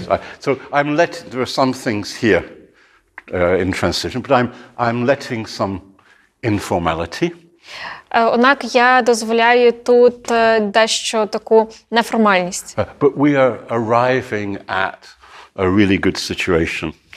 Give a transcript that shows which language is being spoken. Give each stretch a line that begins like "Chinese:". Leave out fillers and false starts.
English: Yes, so I'm letting, there are some things here in transition, but I'm letting some informality.
Ukrainian: Однак я дозволяю тут дещо таку неформальність.
English: But we are arriving at a really good situation.